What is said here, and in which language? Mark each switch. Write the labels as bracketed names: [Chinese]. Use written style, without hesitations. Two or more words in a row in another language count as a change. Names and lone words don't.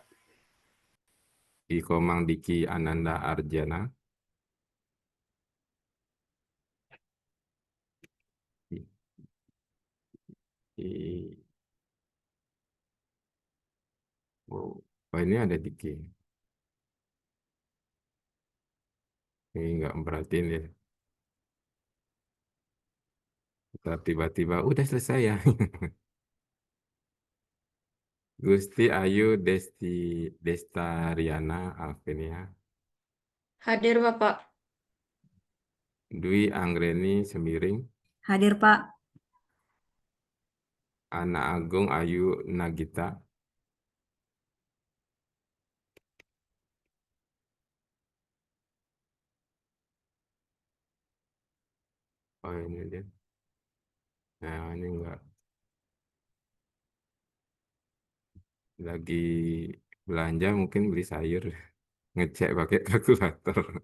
[Indonesian] I Komang Diki Ananda Arjana, I, I- oh, ini ada Diki. Ini nggak merhatiin ya. Tiba-tiba udah selesai ya. Gusti Ayu Destariana Alvenia, Hadir, Bapak. Dwi Anggreni Semiring, Hadir, Pak. Ana Agung Ayu Nagita, oh ini dia. Nah ini enggak lagi belanja mungkin beli sayur, ngecek pakai kalkulator.